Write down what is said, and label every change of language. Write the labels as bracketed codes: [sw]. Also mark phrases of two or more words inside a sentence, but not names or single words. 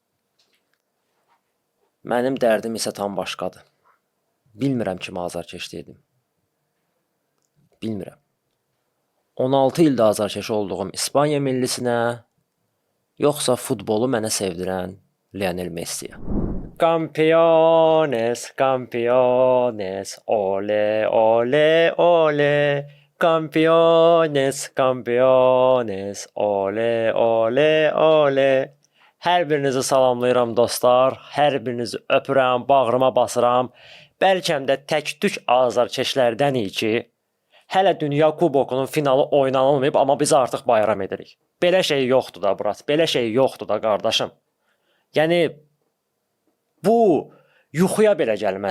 [az] Mənim dərdim isə tam başqadır. Bilmirəm kimi azarkeş dedim. Bilmirəm. 16 ildə azarkeş olduğum İspaniya millisinə, yoxsa futbolu mənə sevdirən Lionel Messiyə. [es] Campeones, campeones, ole, ole, ole. Campeones, campeones, ole, ole, ole. [az] Hər birinizi salamlayıram dostlar. Hər birinizi öpürəm, bağrıma basıram. Bəlkəm də tək-tük azarkeşlərdənik ki, hələ Dünya Kubokunun finalı oynanılmayıb, amma biz artıq bayram edirik. Belə şey yoxdur da, brat. Belə şey yoxdur da, qardaşım. Yəni, bu yuxuya belə gəlməz.